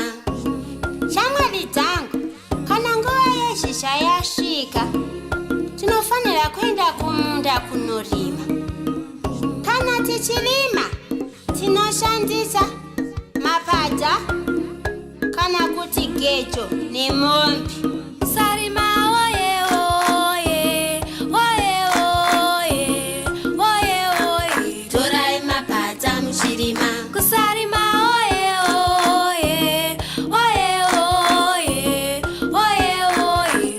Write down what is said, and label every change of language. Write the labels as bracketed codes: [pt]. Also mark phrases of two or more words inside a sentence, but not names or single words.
[sn] Shamwari dzangu, kana nguva yezhizha yasvika, tinofanira kuenda kumunda kunorima. Kana tichirima, tinoshandisa mapadza kana kuti gejo nemombe. Sarima oye oye, oye oye, oye oye. Torai mapadza muchirima. Kusarima oye oye, oye oye, oye oye.